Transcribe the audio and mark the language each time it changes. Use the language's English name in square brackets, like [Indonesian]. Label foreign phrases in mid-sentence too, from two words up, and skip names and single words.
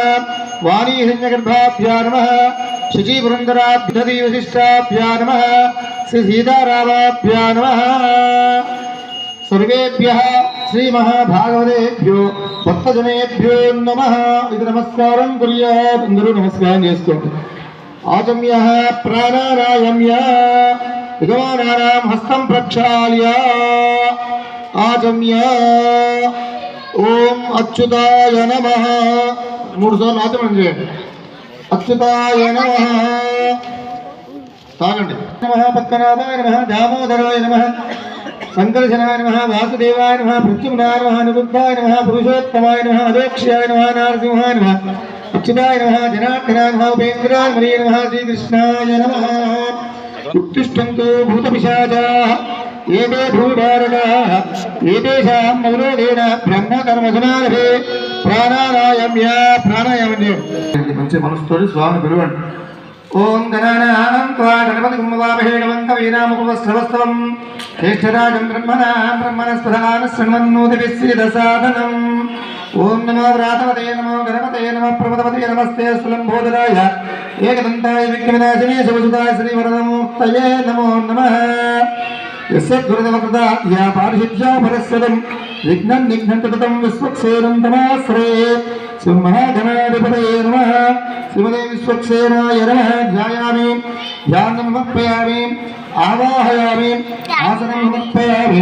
[Sanskrit] वाणीहिरण्यगर्भाभ्यां नमः। शुचिपुरन्दराभ्यधिवशिष्टाभ्यां नमः। श्रीसीतारामाभ्यां नमः। सर्वेभ्यः श्रीमहाभागवतेभ्यो भक्तजनेभ्यो नमः। इति नमस्कारं कुर्यात्। [Telugu] అందరూ నమస్కారం చేసుకోండి। [Sanskrit] आचम्यः प्राणानायम्य विद्वानानां हस्तं प्रक्षाल्य आचम्य ओम अच्युताय नमः। [Telugu] मूడు సార్లు ఆచమనం చేయండి। [Sanskrit] अच्युताय नमः [Telugu] తాగండి। [Sanskrit] नमः पद्मनाभाय नमः। दामोदराय नमः। संकर्षणाय नमः। वासुदेवाय नमः। प्रद्युम्नाय नमः। निरुद्धाय नमः। पुरुषोत्तमाय नमः। अधोक्ष्याय नमः। नारसिंहाय नमः। अच्युताय नमः। जनार्दनाय नमः। उपेन्द्राय नमः। श्रीकृष्णाय नमः। उत्तिष्ठन्तु भूतपिशाचाः एते भूभारणाः एतेषां मौलोदेन ब्रह्मकर्मसुनारभे प्राणानायम्य प्राणायामं [Telugu] మంచి మనసుతోటి స్వామిని పిలవండి। [Sanskrit] ఓం గణానాం త్వా గణపతిం నమామహే కవిం కవీనాముపమశ్రవస్తవం జ్యేష్ఠరాజం బ్రహ్మణస్పదాన శృణ్వన్నోతిభిస్సీదసాదనం। ఓం నమో వ్రాతవతే నమో గణపతే నమః ప్రమదవతే నమస్తే సులంబోదరాయ ఏకదంతాయ విఘ్నవినాశినే శివసుతాయ శ్రీవరదమూర్తయే నమో నమః। यस्यद्गुरुदेवकृता या पारिषिध्या परस्वरं विघ्नं निघ्नन्ततं विश्वक्सेनं तमाश्रये। श्रीमहागणाधिपतये नमः। श्रीमते विश्वक्सेनाय नमः। ध्यायामि ध्यानं समर्पयामि आवाहयामि आसनं समर्पयामि।